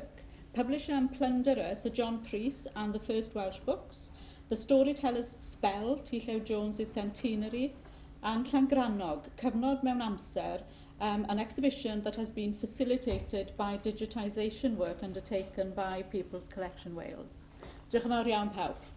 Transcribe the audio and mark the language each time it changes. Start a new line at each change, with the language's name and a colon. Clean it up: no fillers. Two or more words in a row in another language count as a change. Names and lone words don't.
English: Publisher and plunderer Sir John Preece and the First Welsh Books. The Storyteller's Spell, T. Jones' Centenary. And Llangranog, Cyfnod Mewn Amser, an exhibition that has been facilitated by digitisation work undertaken by People's Collection Wales.
Welsh: Diolch yn fawr iawn pawb.